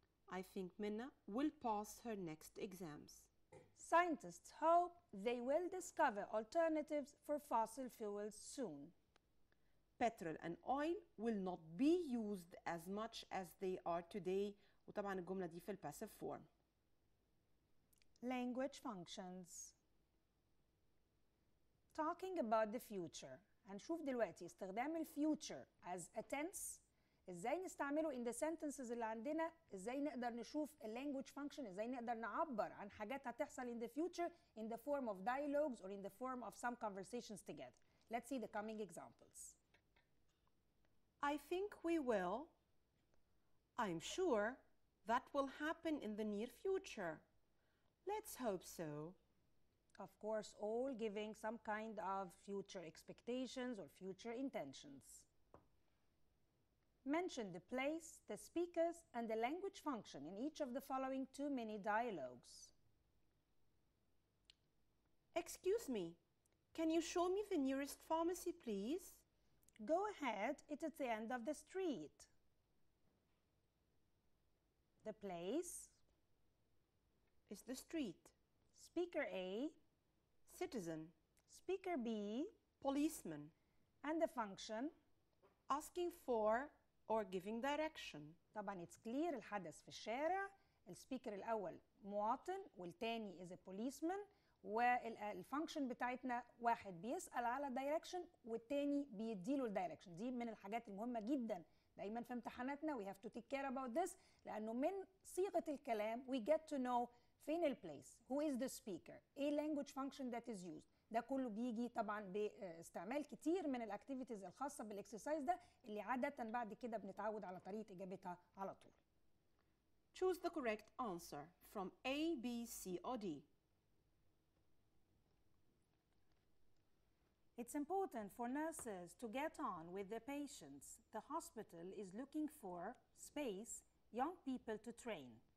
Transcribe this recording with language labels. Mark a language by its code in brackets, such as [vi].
[en] I think Minna will pass her next exams. Scientists hope they will discover alternatives for fossil fuels soon. Petrol and oil will not be used as much as they are today. [ar] وطبعا الجملة دي في الباسيف form. [en] Language functions. Talking about the future. [ar] هنشوف دلوقتي استخدام [en] future as a tense. [ar] ازاي نستعمله [en] in the sentences [ar] اللي عندنا. ازاي نقدر نشوف [en] language function. [ar] ازاي نقدر نعبر عن حاجات هتحصل [en] in the future in the form of dialogues or in the form of some conversations together. Let's see the coming examples. I think we will. I'm sure that will happen in the near future. Let's hope so. Of course, all giving some kind of future expectations or future intentions. Mention the place, the speakers, and the language function in each of the following 2 mini dialogues. Excuse me, can you show me the nearest pharmacy, please? Go ahead, it's at the end of the street. The place is the street. Speaker A, citizen. Speaker B, policeman. And the function asking for or giving direction. [ar] طبعا [en] it's clear [ar] الحدث في الشارع. السبيكر الأول مواطن والتاني [en] is a policeman [ar] والفانكشن بتاعتنا واحد بيسأل على direction والتاني بيديله الدايركشن. دي من الحاجات المهمة جدا دايما في امتحاناتنا. [en] We have to take care about this [ar] لأنه من صيغة الكلام [en] we get to know [ar] فين البليس, [en] who is the speaker, [ar] ايه [en] language function that is used. [ar] ده كله بيجي طبعا باستعمال كتير من الاكتيفيتيز الخاصة بالاكسرسايز ده اللي عادة بعد كده بنتعود على طريقة اجابتها على طول. [en] Choose the correct answer from A, B, C or D. It's important for nurses to get on with the patients. The hospital is looking for space, young people to train.